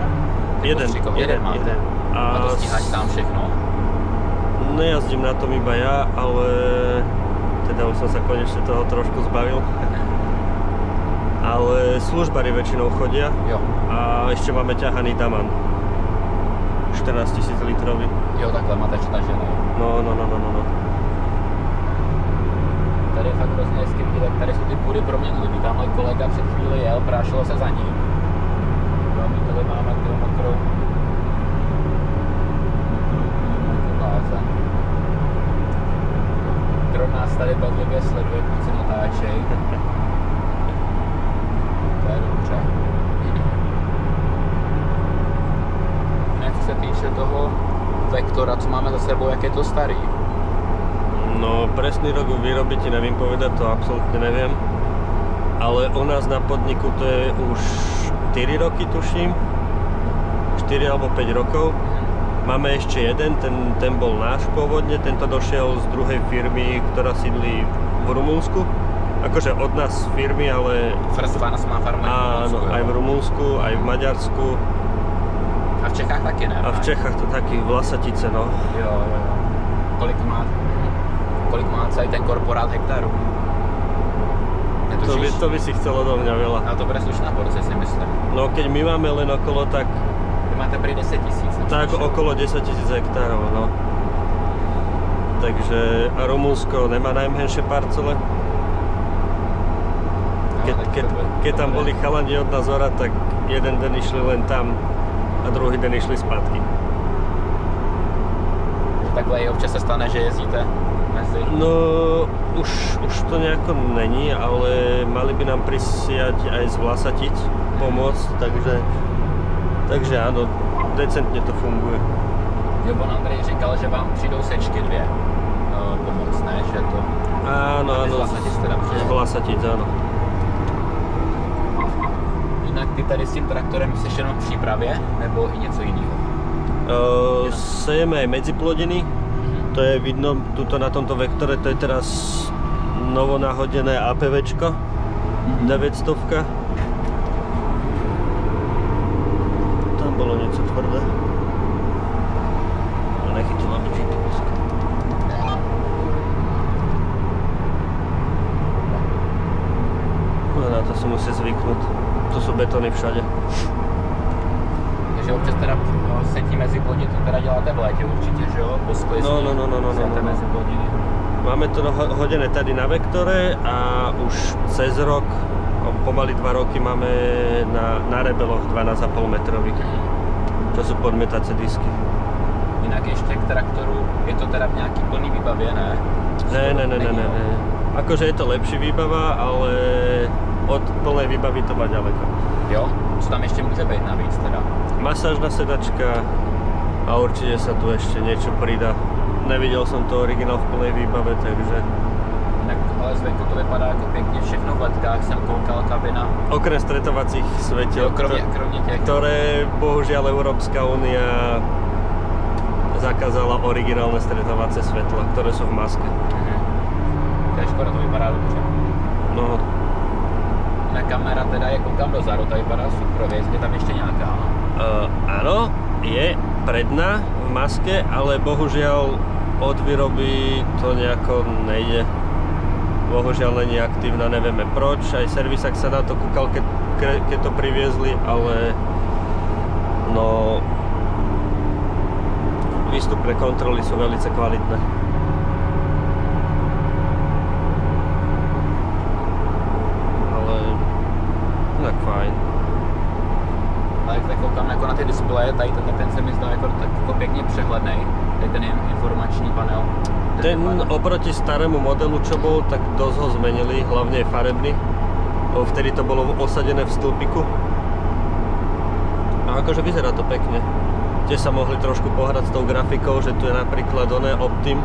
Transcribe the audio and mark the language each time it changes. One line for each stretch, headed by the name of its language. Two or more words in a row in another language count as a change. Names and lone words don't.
Czech: Jeden máte. A to stíhaš tam všechno?
Slovak: Nejazdím na tom iba ja, ale teda už som sa konečne toho trošku zbavil. Ale službári väčšinou chodia.
Czech: Jo.
Slovak: A ešte máme ťahaný Daman. 14 000 litrový.
Czech: Jo, takhle máte čtažený. No. Tady je fakt hrozně hezky vidět, tady jsou ty půdy proměnlivý. Tamhle kolega před chvíli jel, prášilo se za ním. Jo, my tady máme tu mokrou blázen. Dron nás tady bedlivě sleduje, kluci natáčej. To je dobře. Jinak co se týče toho Vektora, co máme za sebou, jak je to starý?
Slovak: No presný rok výroby ti neviem povedať, to absolútne neviem. Ale u nás na podniku to je už 4 roky tuším. 4 alebo 5 rokov. Máme ešte jeden, ten bol náš pôvodne, tento došiel z druhej firmy, ktorá sídli v Rumunsku. Akože od nás z firmy, ale... First Fans má farmu v Rumunsku. Áno, aj v Rumunsku, aj v Maďarsku.
Czech: A v Čechách taky ne? A v Čechách to taky Vlasatice, no. Jo. Kolik má celý ten korporát hektarů?
Slovak: To by si chcelo do mňa veľa.
Czech: Ale to bude slušná porce, si myslím.
Slovak: No keď my máme len okolo, tak...
Czech: Vy máte prý 10 000.
Slovak: Tak okolo 10 000 hektárov, no. Takže a Rumunsko nemá najmenšie parcele. Keď tam boli chalani od nás orať, tak jeden den išli len tam a druhý den išli zpátky.
Czech: Takhle i občas se stane, že jezdíte mezi?
Slovak: No, už to nejako není, ale mali by nám prisiať aj z Vlasatic pomôcť, takže áno, decentne to funguje.
Czech: Jo, on Andrej říkal, že vám přijdou sečky 2 pomoct, ne? Že to...
Slovak: Áno, z Vlasatic, áno.
Czech: Jinak ty tady s tím traktorem jsi jenom v přípravě, nebo i něco jiného?
Slovak: Sejeme aj medziplodiny, to je vidno tuto na tomto vektore, to je teraz novo nahodené APVčko, 900. Tam bolo niečo tvrdé. Ale nechytila mi GPS. Na to si musí zvyknúť. To sú betóny všade.
Czech: Takže občas teda setí mezi plodiny, to teda děláte v létě určitě, že jo? Po sklizní sete mezi plodiny.
Slovak: Máme to hodené tady na vektore a už cez rok, pomaly 2 roky máme na rebeloch 12,5 metrových, čo sú podmetace disky.
Czech: Jinak ještě k traktoru, je to teda v nějaký plný výbavě, ne? Ne.
Slovak: Akože je to lepší výbava, ale od plnej výbavy to má ďaleko.
Czech: Jo? Co tam ještě může být navíc teda?
Slovak: Masážna sedačka a určite sa tu ešte niečo pridá. Nevidel som to originál v plnej výbave, takže...
Czech: Tak, ale zvenku to vypadá jako pěkně všechno v letkách, jsem koukal, kabina.
Slovak: Okrem stretovacích svetiel,
Czech: kromě těch,
Slovak: ktoré bohužiaľ Európska únia zakázala originálne stretovacie svetla, ktoré sú v maske.
Czech: To je škoda, to vypadá dobře. No. Na kamera teda je, koukám dozadu, to vypadá super, je tam ještě nějaká, no?
Slovak: Áno, je predná v maske, ale bohužiaľ od výroby to nejako nejde. Bohužiaľ není aktívna, nevieme proč. Aj servisák sa na to kúkal, keď to priviezli, ale no výstupné kontroly sú velice kvalitné. Ale tak fajn.
Czech: Ale jak tak koukám jako na ty displeje, tady ten se mi zdá jako, tak jako pěkně přehlednej, tady ten informační panel.
Slovak: Ten oproti starému modelu, čo bol, tak dosť ho zmenili, hlavne farebný. Vtedy to bolo osadené v stĺpiku. A akože vyzerá to pekne. Tiež sa mohli trošku pohrať s tou grafikou, že tu je napríklad oné Optim.